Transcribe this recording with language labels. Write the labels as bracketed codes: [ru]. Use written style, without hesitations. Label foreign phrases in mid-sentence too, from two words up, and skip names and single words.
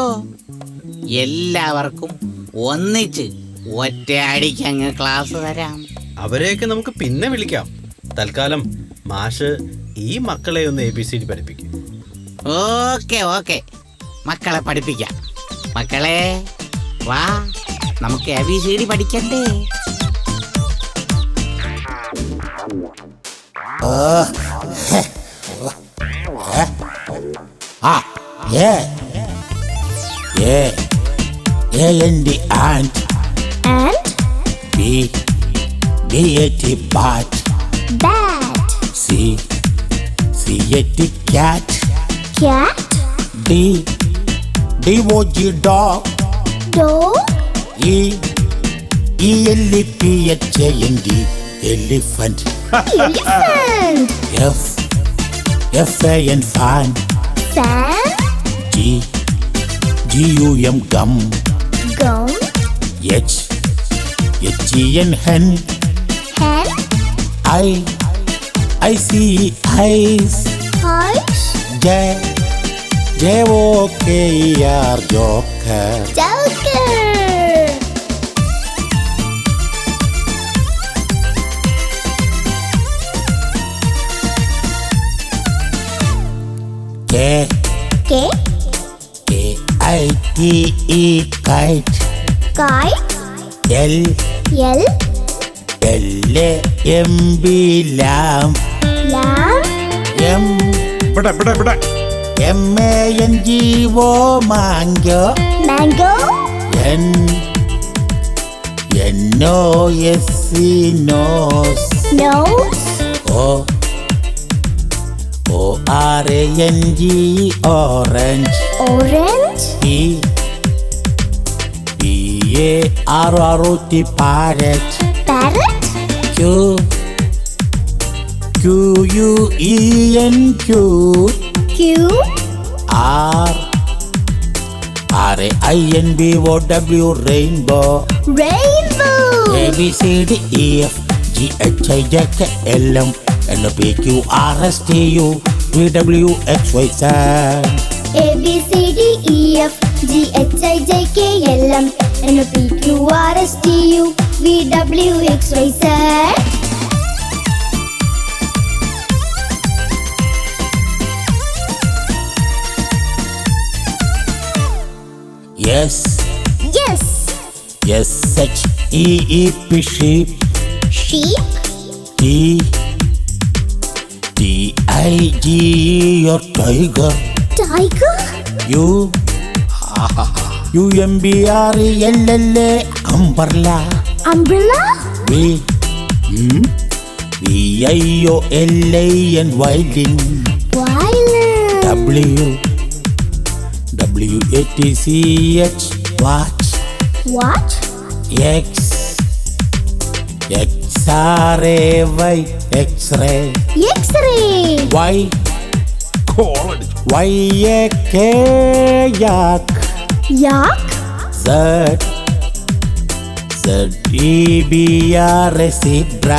[ml] എല്ലാവർക്കും ഒന്നിച്ച് ഒറ്റയടിക്ക് അങ്ങ് ക്ലാസ് തരാം. അവരെയൊക്കെ നമുക്ക് പിന്നെ വിളിക്കാം. തൽക്കാലം മാഷ് ഈ മക്കളെ ഒന്ന് ABCD പഠിപ്പിക്കും. [en] okay okay, [ml] മക്കളെ പഠിപ്പിക്കാം. മക്കളെ വാ, നമുക്ക് ABCD പഠിക്കണ്ടേ? [en] A-N-D ant. And B-A-T bat. bat. C-A-T cat. Cat. D-O-G dog. Dog. E-L-E-P-H-A-N-D elephant. Elephant. F-A-N fan. Fan. G-U-M gum. Gum. H-E-N hen. Hen. I-C-E-Eyes. Eyes. J-O-K-E-R joker. Joker. K. K-I-T-E kite. Kite. L. L. L-A-M-B lamb. Lamb. M-A-N-G-O mango. Mango. N-O-S-E nose. Nose. O-R-A-N-G orange. Orange. P-A-R-R-O-T parrot. Parrot. Q-U-E-N cute. Q. R-A-I-N-B-O-W rainbow. Rainbow. A-B-C-D-E-F-G-H-I-J-K-L-M N-O-P-Q-R-S-T-U V-W-X-Y-Z. A-B-C-D-E-F-G-H-I-J-K-L-M N-O-P-Q-R-S-T-U V-W-X-Y-Z. Yes. Yes. S-H-E-E-P sheep. Sheep. T-I-G-E or tiger. Tiger. U-M-B-R-E-L-L-A umbrella. Umbrella. V-I-O-L-A-N violin. Violin. W-W-A-T-C-H watch. Watch. X-R-A-Y X-ray. X-ray. Y-A-K yak. Yak. Z-E-B-R-A zebra.